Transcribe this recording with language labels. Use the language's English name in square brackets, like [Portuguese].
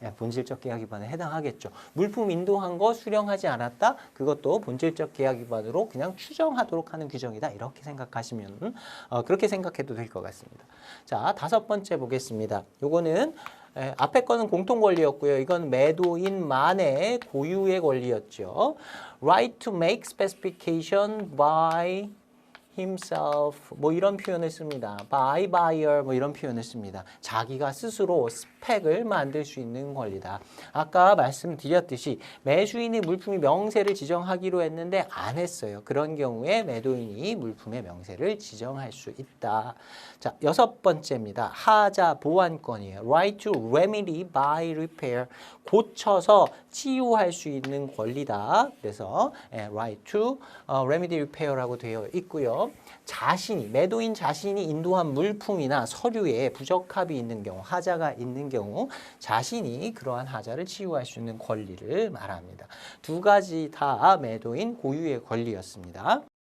[Korean] 본질적 계약 위반에 해당하겠죠. 물품 인도한 거 수령하지 않았다. 그것도 본질적 계약 위반으로 그냥 추정하도록 하는 규정이다. 이렇게 생각하시면 그렇게 생각해도 될 것 같습니다. 자, 다섯 번째 보겠습니다. 요거는 앞에 거는 공통 권리였고요. 이건 매도인만의 고유의 권리였죠. [English] Right to make specification by himself [Korean] 뭐 이런 표현을 씁니다. [English] by buyer [Korean] 뭐 이런 표현을 씁니다. 자기가 스스로 스펙을 만들 수 있는 권리다. 아까 말씀드렸듯이 매수인이 물품의 명세를 지정하기로 했는데 안 했어요. 그런 경우에 매도인이 물품의 명세를 지정할 수 있다. 자, 6번째입니다. 하자 보완권이에요. [English] Right to remedy by repair. [Korean] 고쳐서 치유할 수 있는 권리다. 그래서 [English] right to remedy repair [Korean] 라고 되어 있고요. 자신이 매도인 자신이 인도한 물품이나 서류에 부적합이 있는 경우, 하자가 있는 경우 자신이 그러한 하자를 치유할 수 있는 권리를 말합니다. 두 가지 다 매도인 고유의 권리였습니다.